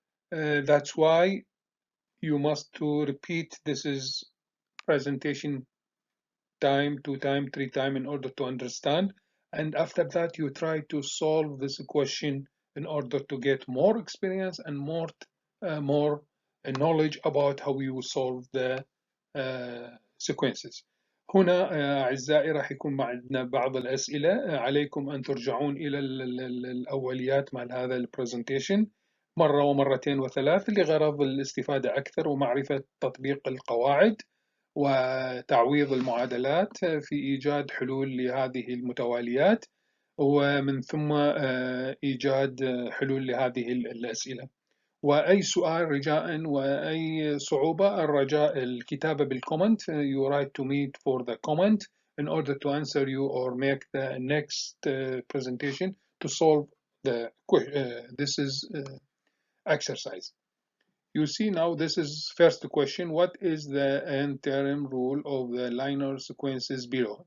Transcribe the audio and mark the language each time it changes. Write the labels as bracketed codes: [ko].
[en] That's why you must to repeat this is presentation time, 2 time, 3 time in order to understand. And after that, you try to solve this question in order to get more experience and more knowledge about how you solve the sequences. [ar] هنا أعزائي راح يكون معنا بعض الأسئلة. عليكم أن ترجعون إلى الأوليات مع هذا البرزنتيشن مرة ومرتين وثلاث لغرض الاستفادة أكثر ومعرفة تطبيق القواعد وتعويض المعادلات في إيجاد حلول لهذه المتواليات ومن ثم إيجاد حلول لهذه الأسئلة. وأي سؤال رجاء وأي صعوبة الرجاء الكتابة بالكومنت. [en] You write to me for the comment in order to answer you or make the next presentation to solve the this is exercise. You see now this is first question. What is the n-term rule of the linear sequences below?